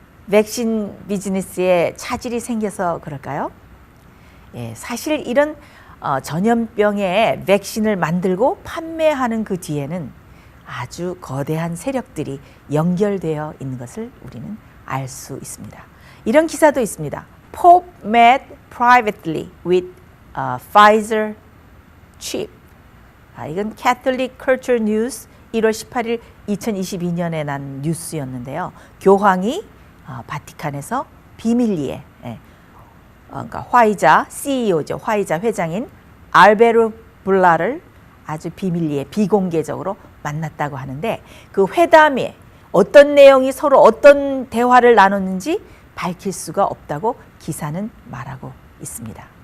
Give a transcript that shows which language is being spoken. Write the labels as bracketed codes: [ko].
[ko] 백신 비즈니스에 차질이 생겨서 그럴까요? 예, 사실 이런 전염병의 백신을 만들고 판매하는 그 뒤에는 아주 거대한 세력들이 연결되어 있는 것을 우리는 알 수 있습니다. 이런 기사도 있습니다. [en] Pope met privately with Pfizer chip. [ko] 이건 Catholic Culture News 1월 18일 2022년에 난 뉴스였는데요. 교황이 바티칸에서 비밀리에 그러니까 화이자 CEO죠. 화이자 회장인 알베르 블라를 아주 비밀리에 비공개적으로 만났다고 하는데 그 회담에 어떤 내용이 서로 어떤 대화를 나눴는지 밝힐 수가 없다고 기사는 말하고 있습니다.